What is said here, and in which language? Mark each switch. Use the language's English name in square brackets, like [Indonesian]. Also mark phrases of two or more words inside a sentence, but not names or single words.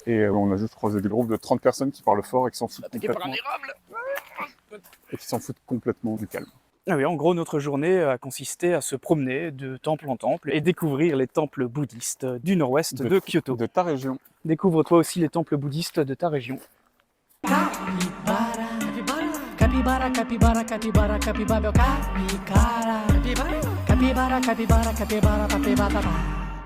[French] Et on a juste croisé des groupes de 30 personnes qui parlent fort et qui s'en foutent complètement. Et qui s'en foutent complètement du calme. Ah oui, en gros, notre journée a consisté à se promener de temple en temple et découvrir les temples bouddhistes du nord-ouest de Kyoto. De ta région. Découvre toi aussi les temples bouddhistes de ta région. [Portuguese] Capibara, capibara, capibara, capibara, meu cara. Capibara, capibara, capibara, capibara, capibara.